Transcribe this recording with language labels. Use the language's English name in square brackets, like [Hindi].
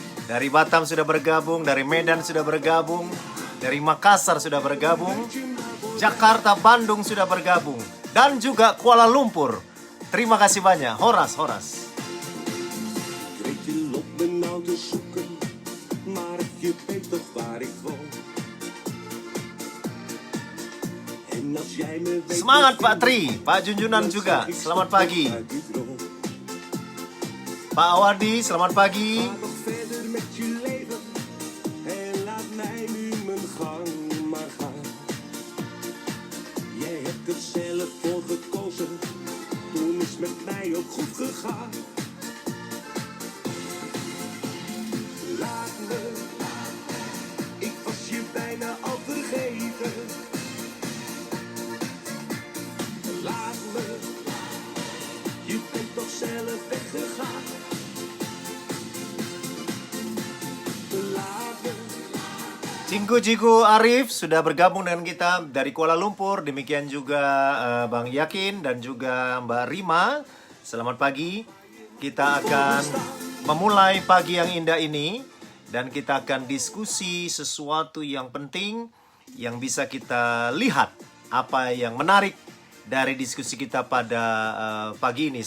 [Indonesian] Dari Batam sudah bergabung, dari Medan sudah bergabung, dari Makassar sudah bergabung, Jakarta, Bandung sudah bergabung, dan juga Kuala Lumpur. Terima kasih banyak, Horas. [Dutch] Ik weet je loopt me nou te zoeken, maar je weet toch waar ik woon. En als jij me weet, [Indonesian] Semangat Pak Tri, Pak Junjunan juga, selamat pagi. [Dutch] uit die droom. [Indonesian] Pak Awardi, selamat pagi. [Dutch] Ga nog verder met je leven en laat mij nu mijn gang maar gaan. Jij hebt er zelf voor gekozen, toen is met mij ook goed gegaan. Laat me, ik was je bijna al vergeten. Laat me, je bent toch zelf weggegaan. Laat me. [Indonesian] Cinggu Arif sudah bergabung dengan kita dari Kuala Lumpur. Demikian juga Bang Yakin dan juga Mbak Rima. Selamat pagi. Kita akan memulai pagi yang indah ini dan kita akan diskusi sesuatu yang penting yang bisa kita lihat apa yang menarik dari diskusi kita pada pagi ini.